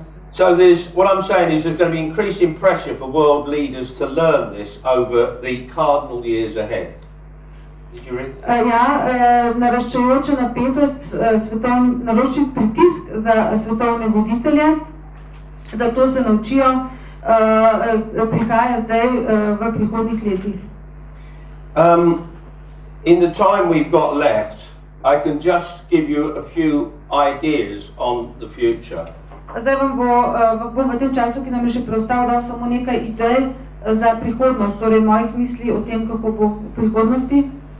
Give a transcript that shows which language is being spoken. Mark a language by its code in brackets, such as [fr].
[en] So there's, what I'm saying is there's going to be increasing pressure for world leaders to learn this over the cardinal years ahead. Did you read? [sl] Naraščajoča napetost, naraščen pritisk za svetovne voditelje, da to se naučijo, prihaja zdaj v prihodnjih letih. [en] In the time we've got left, I can just give you a few ideas on the future. [sl] Zdaj bom v tem času, ki nam je še preostal, dal samo nekaj idej za prihodnost, torej mojih misli o tem, kako bo v prihodnosti.